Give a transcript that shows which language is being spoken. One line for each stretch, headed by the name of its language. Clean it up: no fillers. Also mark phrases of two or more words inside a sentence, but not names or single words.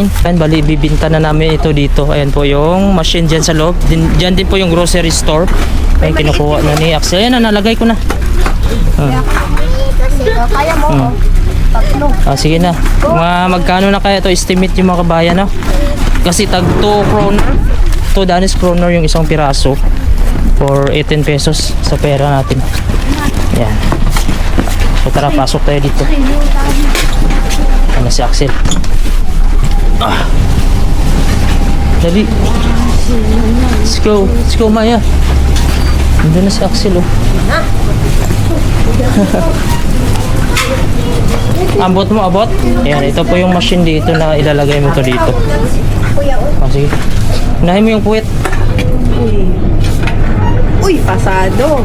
Filipino: Ayan, bali, bibinta na namin ito dito. Ayan po yung machine dyan sa loob. Dyan din po yung grocery store. Ayan, kinukuha na ni Axel. Ayan, nalagay ko na. Kaya mo, tatlo. Sige na. Magkano na kaya ito? Estimate yung mga kabayan, no? Kasi tag 2 kroner. 2 Danish kroner yung isang piraso. For 18 pesos sa pera natin. Ayan. So tara, pasok tayo dito. Ano si Axel? Dali.
English: Let's go
Filipino: Maya. Nandun na si Axel, oh. Abot mo, abot? Ayan, ito po yung machine dito na ilalagay mo to dito. Sige. Unahin mo yung puwet. Uy, pasado.